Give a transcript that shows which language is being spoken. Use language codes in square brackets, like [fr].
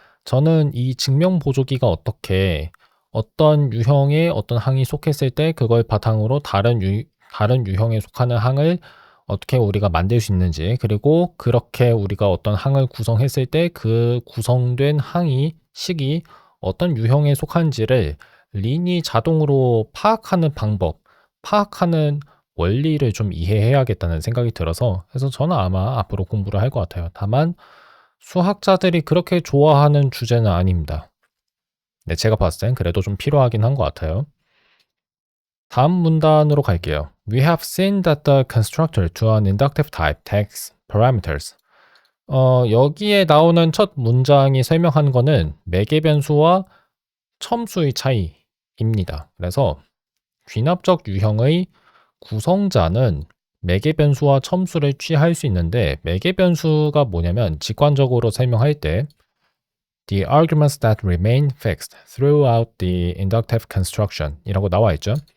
[ko] 저는 이 증명 보조기가 어떤 유형의 어떤 항이 속했을 때 그걸 바탕으로 다른 유형에 속하는 항을 어떻게 우리가 만들 수 있는지, 그리고 그렇게 우리가 어떤 항을 구성했을 때 그 구성된 식이 어떤 유형에 속한지를 린이 자동으로 파악하는 파악하는 원리를 좀 이해해야겠다는 생각이 들어서, 그래서 저는 아마 앞으로 공부를 할 것 같아요. 다만 수학자들이 그렇게 좋아하는 주제는 아닙니다. 네, 제가 봤을 땐 그래도 좀 필요하긴 한 것 같아요. 다음 문단으로 갈게요. [en] We have seen that the constructor to an inductive type takes parameters. [ko] 여기에 나오는 첫 문장이 설명한 거는 매개 변수와 첨수의 차이입니다. 그래서 귀납적 유형의 구성자는 매개 변수와 첨수를 취할 수 있는데, 매개 변수가 뭐냐면 직관적으로 설명할 때 [en] The arguments that remain fixed throughout the inductive construction [ko] 이라고 나와 있죠.